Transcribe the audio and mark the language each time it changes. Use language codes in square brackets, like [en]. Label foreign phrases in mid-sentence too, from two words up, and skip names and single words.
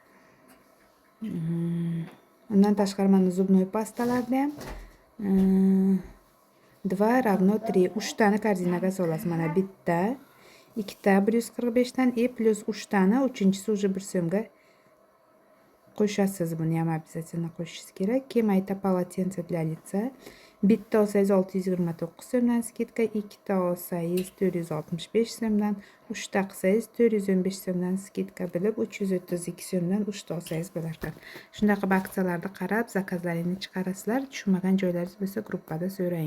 [uz] Undan tashqari mana zubnoy pastalarda ham 2 равно 3. 3 tani korзинаga solasiz. Mana bitta, 2 ta 145 dan и plus 3 tani, 3-chisi уже 1 so'mga qo'shasiz. Buni ham обязательно qo'shishingiz kerak. Keyin mayta [ru] полотенце для лица. [uz] Bitta olsangiz 629 so'mdan skidka, 2 ta olsangiz 465 so'mdan, 3 ta qilsangiz 415 so'mdan skidka bo'lib 332 so'mdan 3 ta olsangiz bo'lar ekan. Shunaqa aksiyalarni qarab zakazlaringni chiqarasizlar. Tushunmagan joylaringiz bo'lsa gruppada so'rang.